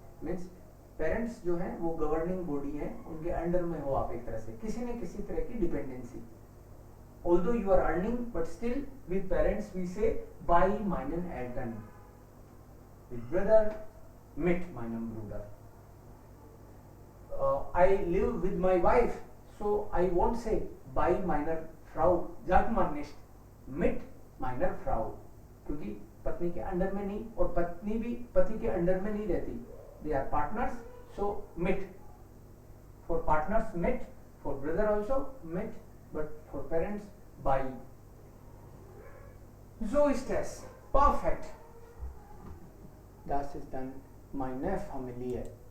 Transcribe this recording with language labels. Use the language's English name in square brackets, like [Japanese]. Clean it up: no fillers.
[Hindi] Means parents जो हैं वो गवर्निंग बॉडी है, उनके अंडर में हो आप एक तरह से, किसी न किसी तरह की dependency. [English] Although you are earning, but still with parents we say [German] bei meinen Eltern. [English] With brother, [German] mit meinem Bruder. [English] I live with my wife, so I won't say [German] bei meiner Frau, sagt man nicht, mit meiner Frau, [Hindi] क्योंकि पत्नी के under में नहीं और पत्नी भी पति के अंडर में नहीं रहती. [English] They are partners, so mit. For partners mit, for brother also mit, but for parents by. [German] So ist es. Perfect. Das ist dann meine Familie.